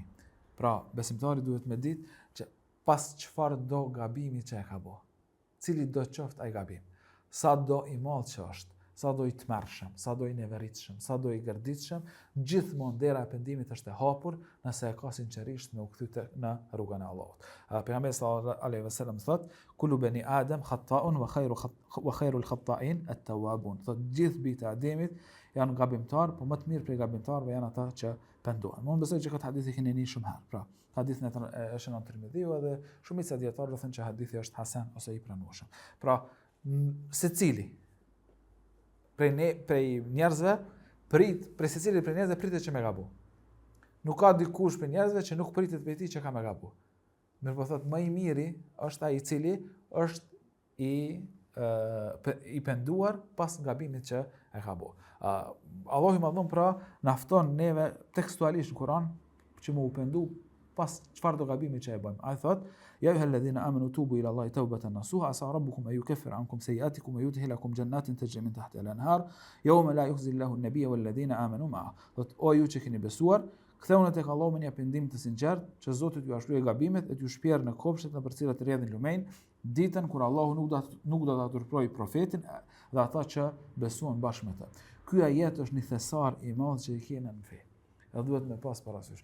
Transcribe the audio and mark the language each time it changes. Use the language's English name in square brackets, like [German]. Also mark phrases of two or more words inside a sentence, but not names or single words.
[Albanian] Pra, besimtari duhet me ditë që pas çfarë do gabimi që e ka bë, cili do qoftë ai gabim, sa do i madh që është, sa do i tmerrshëm, sa do i neveritshëm, sa do i gërditshëm, gjithmonë dera e pendimit është e hapur nëse e ka sinqerisht me u kthy në rrugën e Allahut. [Arabic] Pejgamberi صلى الله عليه وسلم thot: "كل بني آدم خطاء وخير الخطائين التوابون." [Albanian] Thot gjithë bijtë e Ademit janë gabimtar, por më të mirë prej gabimtarëve janë ata që pendohen. Unë besoj që këtë hadith e keni një shumë herë. Pra, hadithin e shënon Tirmidhiu edhe shumica e dietarëve thonë që hadithi është hasan ose i pranueshëm. Pra, secili prej njerëzve prej secilit prej njerëzve pritet që me gabu. Nuk ka dikush prej njerëzve që nuk pritet prej tij që ka me gabu. Mirë po thot më i miri është ai i cili është i penduar pas gabimit që e ka bë. Allahu i madhum pra na fton neve tekstualisht në Kur'an që më u pendu pas çfarë do gabimi që e bëjmë. Ai thot: [Arabic] "يا أيها الذين آمنوا توبوا إلى الله توبة نصوحا عسى ربكم أن يكفر عنكم سيئاتكم ويدخلكم جنات تجري من تحتها الأنهار يوم لا يخزي الله النبي والذين آمنوا معه." [Albanian] Thot o ju që keni besuar, ktheuni tek Allahu me një pendim të sinqert, që Zoti t'ju shlyejë gabimet e t'ju shpjerë në kopshtet në përcilat rrjedhin lumejnë, ditën kur Allahu nuk do ta turprojë profetin dhe ata që besuan bashkë me të. ky ajet është një thesar i madh që i kena në fe. Edhe duhet me pas parasysh.